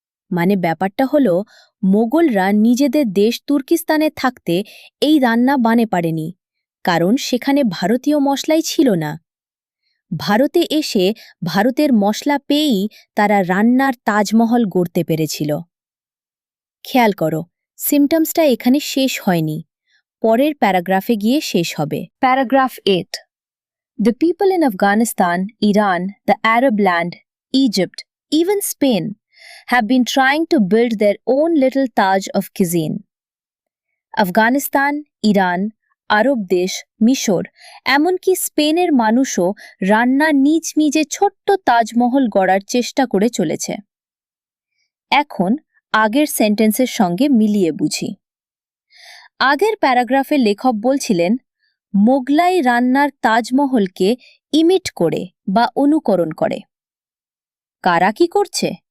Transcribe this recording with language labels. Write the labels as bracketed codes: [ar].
[bn] মানে ব্যাপারটা হল, মোগলরা নিজেদের দেশ তুর্কিস্তানে থাকতে এই রান্না বানে পারেনি, কারণ সেখানে ভারতীয় মশলাই ছিল না। ভারতে এসে ভারতের মশলা পেয়েই তারা রান্নার তাজমহল গড়তে পেরেছিল। খেয়াল করো, সিমটমসটা এখানে শেষ হয়নি, পরের প্যারাগ্রাফে গিয়ে শেষ হবে। [en] Paragraph 8। The people in Afghanistan, Iran, the Arab land, Egypt, even Spain have been trying to build their own little Taj of cuisine. [bn] Afghanistan, Iran, আরব দেশ, মিশর, এমনকি স্পেনের মানুষও রান্নার নিজ নিজে ছোট্ট তাজমহল গড়ার চেষ্টা করে চলেছে। এখন আগের সেন্টেন্সের সঙ্গে মিলিয়ে বুঝি। আগের প্যারাগ্রাফে লেখক বলছিলেন, মোগলাই রান্নার তাজমহলকে ইমিট করে বা অনুকরণ করে। কারা কি করছে?